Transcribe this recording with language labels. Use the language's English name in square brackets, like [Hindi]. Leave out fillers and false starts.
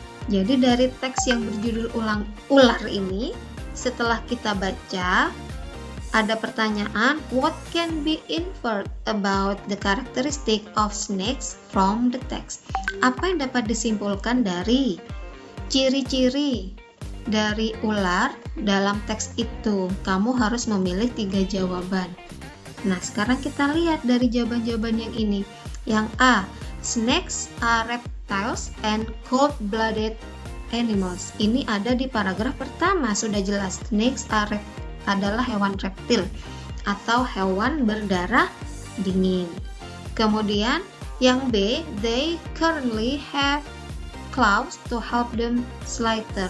[Indonesian] Jadi dari teks yang berjudul ular ini, setelah kita baca, ada pertanyaan, [English] what can be inferred about the characteristic of snakes from the text? [Indonesian] Apa yang dapat disimpulkan dari ciri-ciri dari ular dalam teks itu? Kamu harus memilih 3 jawaban. Nah, sekarang kita lihat dari jawaban-jawaban yang ini. Yang A, [English] snakes are reptiles and cold-blooded animals. [Indonesian] Ini ada di paragraf pertama, sudah jelas. Snakes adalah hewan reptil atau hewan berdarah dingin. Kemudian yang B, [English] they currently have claws to help them slither.